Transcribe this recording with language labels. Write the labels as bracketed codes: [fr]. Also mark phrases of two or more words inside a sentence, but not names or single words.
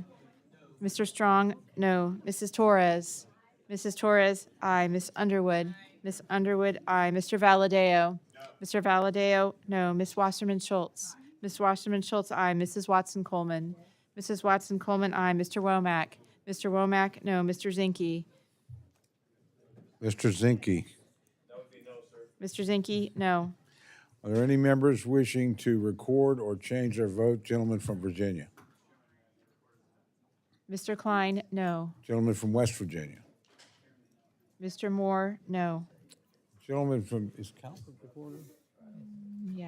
[en] Mr. Strong, no. Mrs. Torres. Mrs. Torres, aye. Miss Underwood. Miss Underwood, aye. Mr. Valadeo. Mr. Valadeo, no. Miss Wasserman Schultz. Miss Wasserman Schultz, aye. Mrs. Watson Coleman. Mrs. Watson Coleman, aye. Mr. Womack. Mr. Womack, no. Mr. Zinke. Mr. Zinke. Mr. Zinke, no. Are there any members wishing to record or change their vote? Gentleman from Virginia. Mr. Klein, no. Gentleman from West Virginia. Mr. Moore, no. Gentleman from, is Calvert recorded? Yeah.